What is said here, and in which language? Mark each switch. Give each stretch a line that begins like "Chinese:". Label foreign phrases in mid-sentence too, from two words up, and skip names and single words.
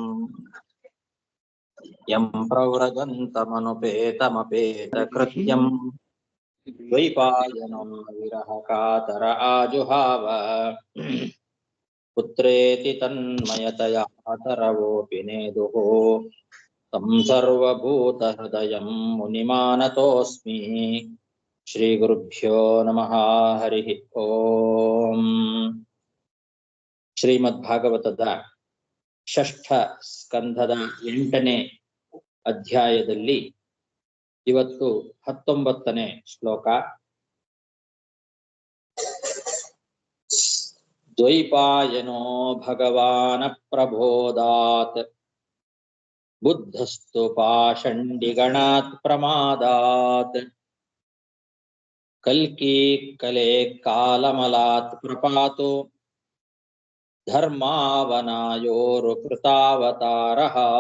Sanskrit: यं प्रव्रजन्तमनुपेतमपेतकृत्यं द्वैपायनं विरहकातर आजुहाव पुत्रेति तन्मयतया तरवोऽपि नेदुः तं सर्वभूतहृदयं मुनिमानतोऽस्मि। श्रीगुरुभ्यो नमः। हरिः ओम्।
Kannada: ಶ್ರೀಮದ್ಭಾಗವತದ ಷಷ್ಠ ಸ್ಕಂಧದ 8ನೇ ಅಧ್ಯಾಯದಲ್ಲಿ ಇವತ್ತು 19ನೇ ಶ್ಲೋಕ.
Sanskrit: ದ್ವೈಪಾಯನೋ ಭಗವಾನ ಪ್ರಬೋಧಾತ್ ಬುದ್ಧಸ್ತು ಪಾಷಂಡಿಗಣಾತ್ ಪ್ರಮಾದಾತ್ ಕಲ್ಕಿ ಕಲೆ ಕಾಲಮಲಾತ್ ಪ್ರಪಾತೋ ಧರ್ಮಾವನಾಯೋರು ಕೃತಾವತಾರಃ.